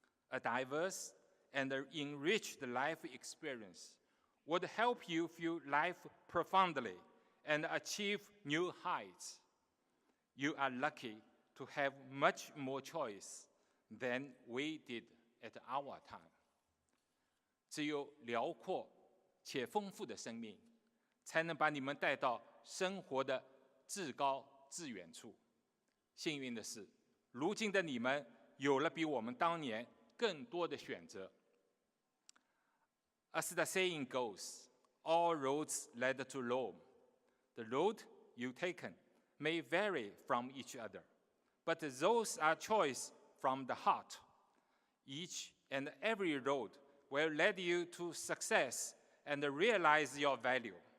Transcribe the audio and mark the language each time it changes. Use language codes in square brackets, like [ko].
[en] A diverse and enriched life experience would help you feel life profoundly and achieve new heights. You are lucky to have much more choice than we did at our time. [zh] 只有辽阔且丰富的生命，才能把你们带到生活的至高至远处。幸运的是，如今的你们有了比我们当年更多的选择。 [en] As the saying goes, all roads lead to Rome. The road you've taken may vary from each other, but those are choices from the heart. Each and every road will lead you to success and realize your value.